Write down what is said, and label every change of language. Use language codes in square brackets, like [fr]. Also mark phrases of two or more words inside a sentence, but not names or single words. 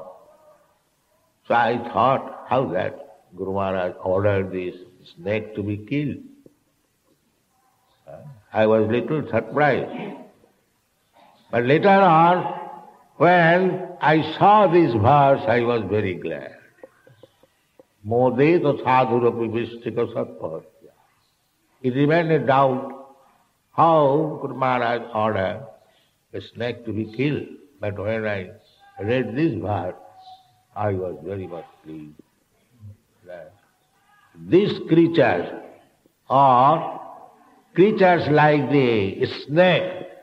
[en] So I thought, how that Guru Maharaj ordered this snake to be killed. I was little surprised. But later on, when I saw this verse, I was very glad. [sa] Modeto sadhurapi vistika satpahatya. [en] It remained a doubt how Guru Maharaj ordered a snake to be killed. But when I read this verse, I was very much pleased. These creatures are creatures like the snake.